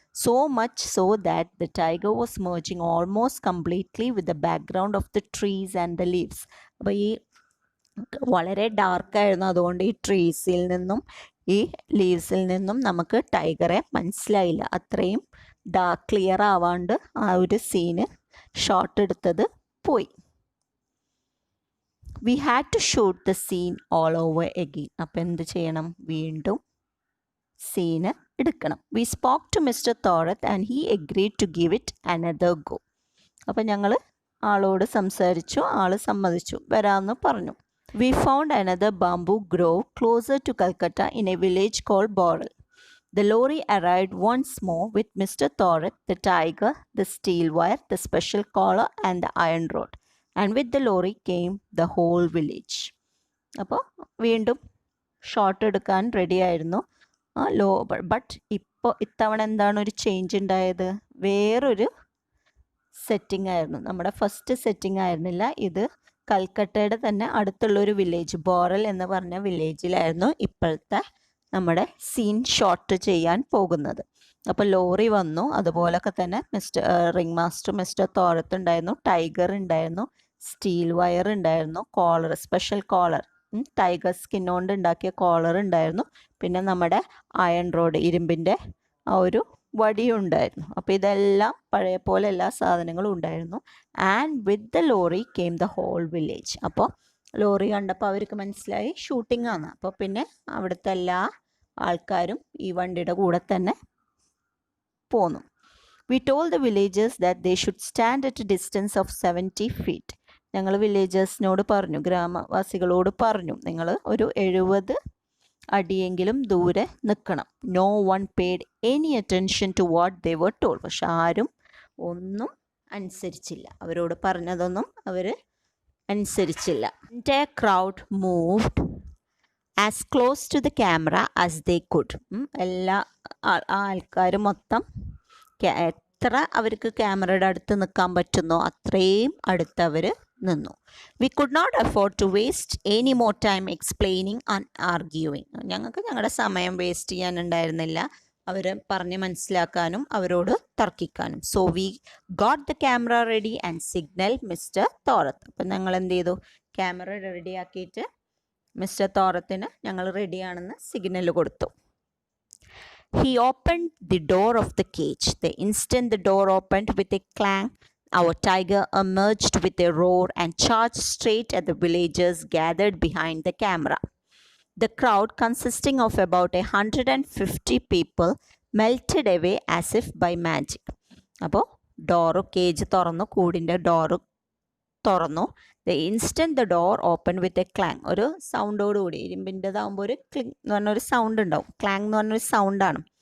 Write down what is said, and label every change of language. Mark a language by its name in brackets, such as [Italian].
[English] So much so that the tiger was merging almost completely with the background of the trees and the leaves. [Malayalam] അപ്പോൾ ഈ വളരെ ഡാർക്കായിരുന്നു, അതുകൊണ്ട് ഈ ട്രീസിൽ നിന്നും ഈ ലീവ്സിൽ നിന്നും നമുക്ക് ടൈഗറെ മനസ്സിലായില്ല. അത്രയും ക്ലിയർ ആവാണ്ട് ആ ഒരു സീന് ഷോട്ട് എടുത്തത് പോയി. [English] We had to shoot the scene all over again. [Malayalam] അപ്പോൾ എന്ത് ചെയ്യണം? വീണ്ടും സീന് എടുക്കണം. [English] We spoke to Mr. Thorat and he agreed to give it another go. [Malayalam] അപ്പോൾ ഞങ്ങൾ ആളോട് സംസാരിച്ചു, ആൾ സമ്മതിച്ചു, വരാമെന്ന് പറഞ്ഞു. [English] We found another bamboo grove closer to Calcutta in a village called Boral. The lorry arrived once more with Mr. Thorat, the tiger, the steel wire, the special collar and the iron rod. And with the lorry came the whole village. [Malayalam] അപ്പോൾ വീണ്ടും shot എടുക്കാൻ ready ആയിരുന്നു. But ഇപ്പോൾ ഇത്തവണ എന്താണ് ഒരു change ഉണ്ടായത്? വേറൊരു സെറ്റിംഗ് ആയിരുന്നു. നമ്മുടെ ഫസ്റ്റ് സെറ്റിംഗ് ആയിരുന്നില്ല ഇത്. കൽക്കട്ടയുടെ തന്നെ അടുത്തുള്ളൊരു വില്ലേജ്, ബോറൽ എന്ന് പറഞ്ഞ വില്ലേജിലായിരുന്നു ഇപ്പോഴത്തെ നമ്മുടെ സീൻ ഷോട്ട് ചെയ്യാൻ പോകുന്നത്. അപ്പോൾ ലോറി വന്നു, അതുപോലൊക്കെ തന്നെ റിംഗ് മാസ്റ്റർ മിസ്റ്റർ തോരത്ത് ഉണ്ടായിരുന്നു, ടൈഗർ ഉണ്ടായിരുന്നു, സ്റ്റീൽ വയർ ഉണ്ടായിരുന്നു, collar, special collar, tiger skin കൊണ്ട് ഉണ്ടാക്കിയ കോളർ ഉണ്ടായിരുന്നു, പിന്നെ നമ്മുടെ അയൺ റോഡ്, ഇരുമ്പിൻ്റെ ആ ഒരു വടിയും ഉണ്ടായിരുന്നു. അപ്പോൾ ഇതെല്ലാം പഴയ പോലെ എല്ലാ സാധനങ്ങളും ഉണ്ടായിരുന്നു. [English] And with the lorry came the whole village. [Malayalam] അപ്പോൾ ലോറി കണ്ടപ്പോൾ അവർക്ക് മനസ്സിലായി ഷൂട്ടിംഗ് ആണ്. അപ്പോൾ പിന്നെ അവിടുത്തെ എല്ലാ ആൾക്കാരും ഈ വണ്ടിയുടെ കൂടെ തന്നെ പോന്നു. [English] We told the villagers that they should stand at a distance of 70 feet. [Malayalam] ഞങ്ങൾ വില്ലേജേഴ്സിനോട് പറഞ്ഞു, ഗ്രാമവാസികളോട് പറഞ്ഞു, നിങ്ങൾ ഒരു 70 അടിയെങ്കിലും ദൂരെ നിൽക്കണം. [English] No one paid any attention to what they were told. [Malayalam] പക്ഷെ ആരും ഒന്നും അനുസരിച്ചില്ല, അവരോട് പറഞ്ഞതൊന്നും അവർ അനുസരിച്ചില്ല. [English] The crowd moved as close to the camera as they could. [Malayalam] എല്ലാ ആൾക്കാർ മൊത്തം എത്ര അവർക്ക് ക്യാമറയുടെ അടുത്ത് നിൽക്കാൻ പറ്റുന്നോ അത്രയും അടുത്ത് അവർ നിന്നു. [English] We could not afford to waste any more time explaining and arguing. [Malayalam] ഞങ്ങൾക്ക് ഞങ്ങളുടെ സമയം വേസ്റ്റ് ചെയ്യാനുണ്ടായിരുന്നില്ല അവർ പറഞ്ഞ് മനസ്സിലാക്കാനും അവരോട് തർക്കിക്കാനും. [English] So we got the camera ready and signaled Mr. [Malayalam] Thorat. അപ്പം ഞങ്ങൾ എന്ത് ചെയ്തു? ക്യാമറ റെഡിയാക്കിയിട്ട് മിസ്റ്റർ തോറത്തിന് ഞങ്ങൾ റെഡിയാണെന്ന് സിഗ്നൽ കൊടുത്തു. [English] He opened the door of the cage. The instant the door opened with a clang, our tiger emerged with a roar and charged straight at the villagers gathered behind the camera. The crowd, consisting of about 150 people, melted away as if by magic. [Malayalam] അപ്പോൾ cage തുറന്നു, കൂടിൻ്റെ door തുറന്നു. [English] The instant the door open with a clang. [Malayalam] ഒരു സൗണ്ടോടുകൂടി, ഇരുമ്പിൻ്റെതാകുമ്പോൾ ഒരു cling എന്ന് പറഞ്ഞൊരു sound ഉണ്ടാവും, clang എന്ന് പറഞ്ഞൊരു സൗണ്ടാണ്.